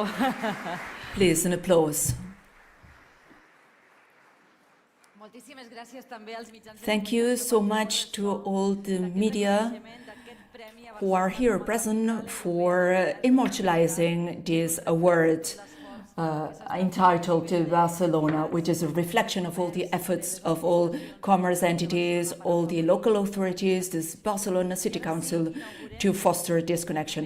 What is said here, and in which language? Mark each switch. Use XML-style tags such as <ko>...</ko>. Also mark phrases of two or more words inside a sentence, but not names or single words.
<en>Please, an applause.</en> <ca>Moltíssimes gràcies també als mitjans.</ca> <en>Thank you so much to all the media who are here present for immortalizing this award entitled to Barcelona, which is a reflection of all the efforts of all commerce entities, all the local authorities, this Barcelona City Council, to foster this connection.</en>